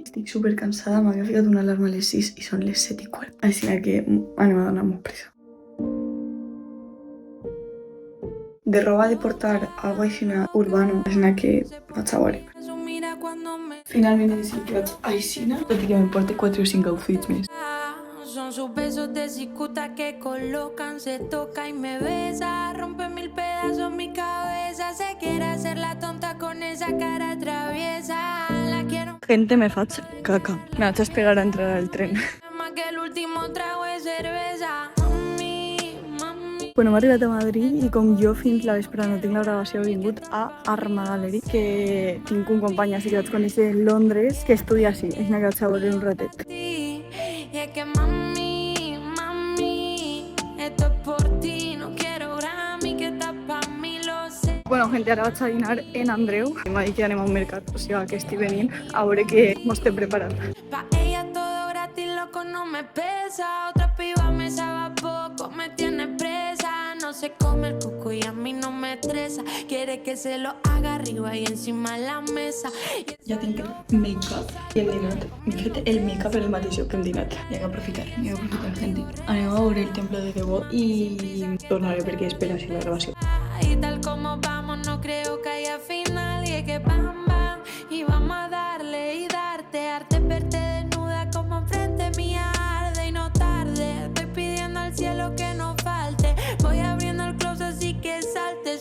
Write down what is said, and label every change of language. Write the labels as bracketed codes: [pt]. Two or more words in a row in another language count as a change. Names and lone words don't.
[ca] Estic super cansada, m'havia ficat una alarma a les 6 i són les 7:15. Així que anem a donar molt pressa. De roba de portar algo així urbano, així que vaig a veure. Finalment he decidit que vaig així, tot i que em porte 4 o 5 outfits més. [es] Son sus besos de cicuta que colocan, se toca y me besa, rompe mil pedazos mi cabeza, se quiere hacer la tonta con esa cara traviesa, la quiero. [ca] Gente, me faig caca. Me vaig a esperar a entrar al tren. [es] Más que el último trago de cerveza, mami, mami. [ca] Bueno, m'he arribat a Madrid i com jo fins la vespre no tinc la gravació, he vingut a Arma Gallery, que tinc un company així que vaig conèixer de Londres que estudia així, és una que vaig a veure un ratet. [es] Y es que mami, mami, esto es por ti, no quiero Grammy, que estás pa' mí, lo sé. Bueno, gente, [ca] ara vaig a dinar en Andreu. M'ha dit que anem a un mercat, o sigui que estic venint a veure què m'estem preparant. [es] Pa' ella todo gratis, loco, no me pesa. Otra piba me sabe a poco, me tiene presa. No se come el coco y a mí no me estresa. Quiere que se lo haga arriba y encima de la mesa. [ca] Ja tinc el make-up i el dinat. M'he fet el make-up el mateix que hem dinat. Hi ha que aprofitar, gente. Anem a veure el templo de Debo i tornaré perquè espera així la gravació. [es] Y tal como vamos, no creo que haya final. Y es que bam, bam, y vamos a darle y darte arte, verte desnuda como enfrente mía arde y no tarde. Estoy pidiendo al cielo que no falte. Voy abriendo el closet así que salte.